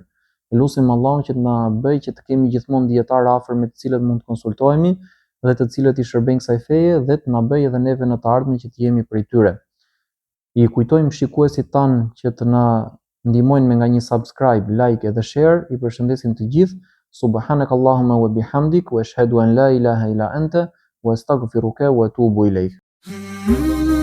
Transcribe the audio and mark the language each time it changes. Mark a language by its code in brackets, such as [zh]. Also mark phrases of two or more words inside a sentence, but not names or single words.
[sq] Lutim Allahun që të na bëjë që të kemi gjithmonë dietarë afër me të cilët mund të konsultohemi dhe të cilët i shërbejnë kësaj feje dhe të na bëjë edhe neve në të ardhmen që të jemi prej tyre. I kujtojmë shikuesit tanë që të na ndihmojnë me nga një subscribe, like edhe share. I përshëndesim të gjithë. [ar] سبحانك اللهم وبحمدك وأشهد أن لا إله إلا أنت وأستغفرك وأتوب إليك.